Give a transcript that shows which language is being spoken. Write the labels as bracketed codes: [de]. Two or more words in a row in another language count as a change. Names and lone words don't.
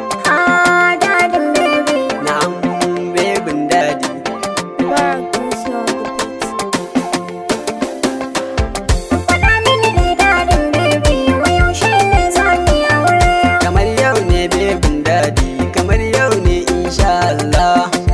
[ha] Ah, dadin baby. Na'am, bebin daddy. [en] Barak Bashir on the beat. [ha] Faɗa mini dai dadin baby, wai yaushe ne za mu yi aure? Kamar yau ne bebin daddy, kamar yau ne [ar] insha Allah.